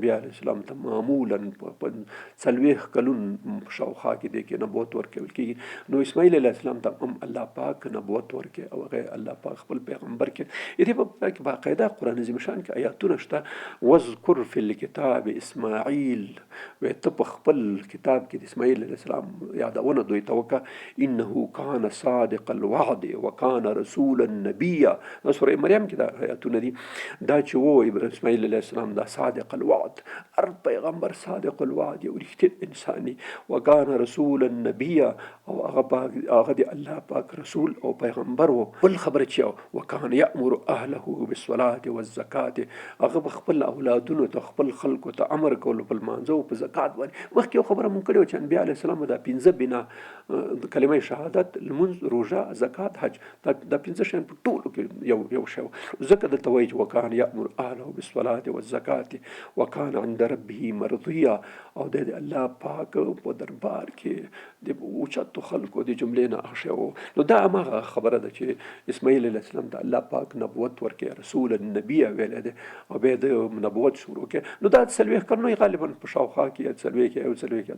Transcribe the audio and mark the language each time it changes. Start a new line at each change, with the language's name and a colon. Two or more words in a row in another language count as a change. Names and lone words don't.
Pashto: انبیا
Arabic: علیه السلام
Pashto: ته معمولا په 40 کلون شاوخوا کې دی کې نبوت ورکول کېږي نو اسماعیل
Arabic: علیه السلام
Pashto: ته هم الله پاک نبوت ورکړي او هغه الله پاک خپل پیغمبر کې دې په باقاعده قرآن عظیم شان کې آیاتونه شته
Arabic: واذکر فی الکتاب اسماعیل
Pashto: وایي ته په خپل کتاب کې د اسماعیل
Arabic: علیه السلام
Pashto: یادونه دوی ته وکړه
Arabic: انه کان صادق الوعد وکان رسولا نبیا
Pashto: سورې مریم کې دا آیاتونه دي دا چې و اسماعیل
Arabic: علیه السلام
Pashto: دا
Arabic: صادق الوعد
Pashto: هر پیغمبر
Arabic: صادق الوعد
Pashto: یو رښتینی انساني
Arabic: وکان رسولا نبیا
Pashto: او هغه د الله پاک رسول او پیغمبر و بل خبره چې
Arabic: وکان یأمر اهله بالصلاة والزکاة
Pashto: هغه به خپل اولادونو ته خپل خلکو ته امر کولو په لمانځه او په زکات باندې مخکې یو خبره مونږ کړې وه چې انبیا
Arabic: علیه السلام
Pashto: دا 5 بنا کلمه شهادت لمونځ روژه زکات حج دا 5 شیان په ټولو کې یو شی ځکه دلته وایي چې
Arabic: وکان یأمر اهله بالصلاة والزکاة وکان عند ربه مرضیا
Pashto: او د الله پاک په دربار کې د اوچتو خلکو د جملې نه هغه شی و نو دا هماغه خبره ده چې اسماعیل
Arabic: علیه السلام
Pashto: ته الله پاک نبوت ورکړي
Arabic: رسول النبي
Pashto: ویلی دی او بیا د نبوت شروع کړي نو دا 40 کلونه غالبا په شاوخوا کې 40 کې 2